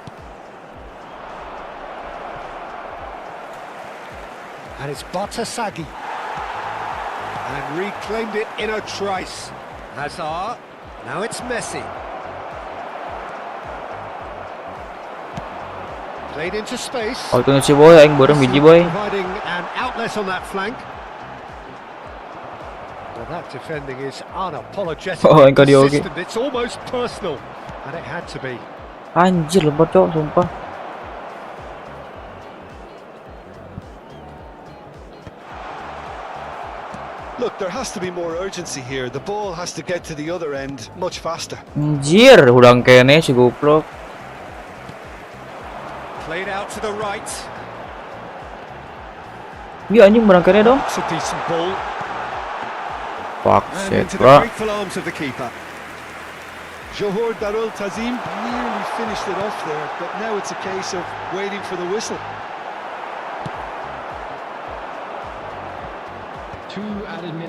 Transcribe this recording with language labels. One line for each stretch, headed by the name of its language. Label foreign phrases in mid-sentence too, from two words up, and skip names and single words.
English: And it's Batasagi. And reclaimed it in a trice. Hazard. Now it's Messi. Played into space.
Indonesian: Oh, itu si boy aing bareng biji boy.
English: Providing an outlet on that flank. Well, that defending is unapologetic.
Indonesian: Oh, engkau dioge.
English: Consistent. It's almost personal. And it had to be.
Indonesian: Anjir lemot, Cok, sumpah.
English: Look, there has to be more urgency here. The ball has to get to the other end much faster.
Indonesian: Anjir, udang kene si goblok.
English: Played out to the right.
Indonesian: Iya anjing udang kene dong.
English: It's a decent ball. Fuck And shit, into the bro. grateful arms of the keeper. Johor Darul Tazim nearly finished it off there, but now it's a case of waiting for the whistle. 2 added minutes.